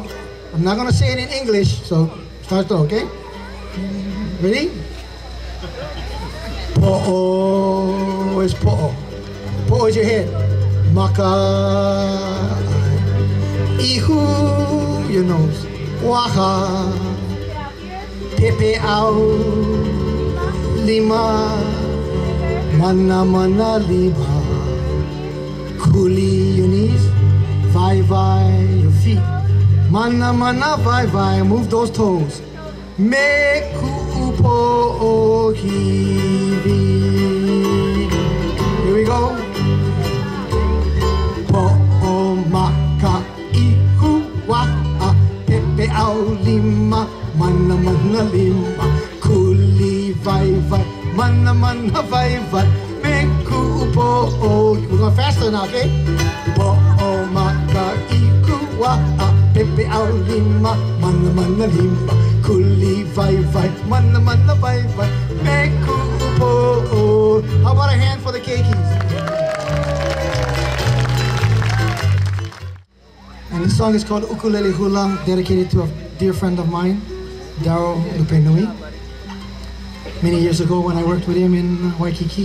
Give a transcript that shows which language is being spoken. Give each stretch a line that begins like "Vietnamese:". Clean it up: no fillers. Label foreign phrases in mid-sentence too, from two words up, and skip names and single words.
English: I'm not going to say it in English, so start slow, okay? Ready? Po'o. Where's Po'o? Po'o is your head. Maka. Ihu, your nose.
Hawaiian: Waha. Pepe au. Lima. Mana mana lima.
English: Kuli, your knees.
Hawaiian: Vai vai,
English: your feet.
Hawaiian: Mana mana vai vai.
English: Move those toes.
Hawaiian: Me kupo hivi.
English: Here we go.
Hawaiian: Po'o maka ihu wa'a pepe au lima mana mana lima kuli vai vai mana mana vai vai me kupo.
English: We're going faster now, okay?
Hawaiian: Po'o maka ihu wa'a pepe au lima mana mana lima kuli vai vai mana mana vai vai me kupo.
English: How about a hand for the keikis? And this song is called Ukulele Hula, dedicated to a dear friend of mine, Darryl Lupenui. Many years ago when I worked with him in Waikiki.